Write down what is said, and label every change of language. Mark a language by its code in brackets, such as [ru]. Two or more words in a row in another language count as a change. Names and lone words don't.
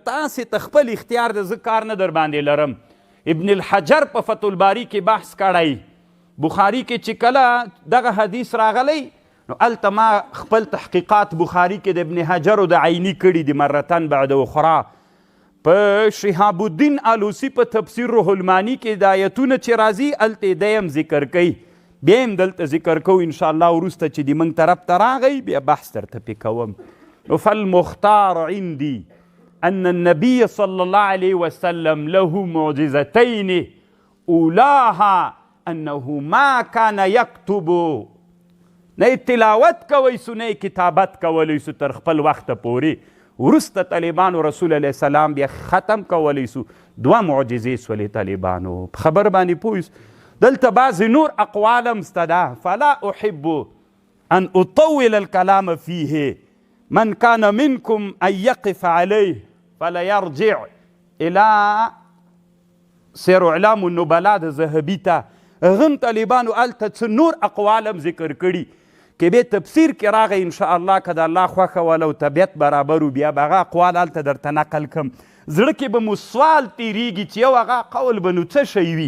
[ps] تاسې ته خپل اختیار ده زه کار نه در باندې لرم. ابن الحجر په فتح الباري کې بحث کړی بخاري کې چې کله دغه حدیث راغلی نو هلته ما خپل تحقیقات بخاري کې د ابن حجر د عیني کړي دي [ar] مرتن بعد اخرى. [ps] په شهاب الدین آلوسی په تفسیر روح المانی کې د آیتونه چې راځي هلته دی هم ذکر کوي بیا هم دلته ذکر کوو انشاءالله وروسته چې د موږ طرف ته راغی بیا بحث درته پې کوم. [ar] فالمختار عندي ان النبي صلى الله عليه وسلم له معجزتين اولاها انه ما كان يكتب [ps] نه تلاوت کوي سو نه کتابت کولی سو تر خپل وخته پورې. وروسته طالبانو رسول [ar] علیه السلام [ps] بیا ختم کولی سو. دوه معجزې سولې طالبانو په خبر باندې پوه. دلته بعضې نور اقوال هم سته ده. [ar] فلا احب ان اطول الكلام فيه من كان منكم ان يقف عليه فلا يرجع الى [ps] سیر اعلام النبلاء د ذهبي ته هغه طالبانو هلته څه نور اقوال هم ذکر کړي کې به تفسیر کې راغی انشاءالله که د الله خوښه وله او طبیعت برابر و بیا به هغه اقوال هلته درته نقل کم. زړه کې به مو سوال تیریږي چې یو هغه قول به نو څه شی وي.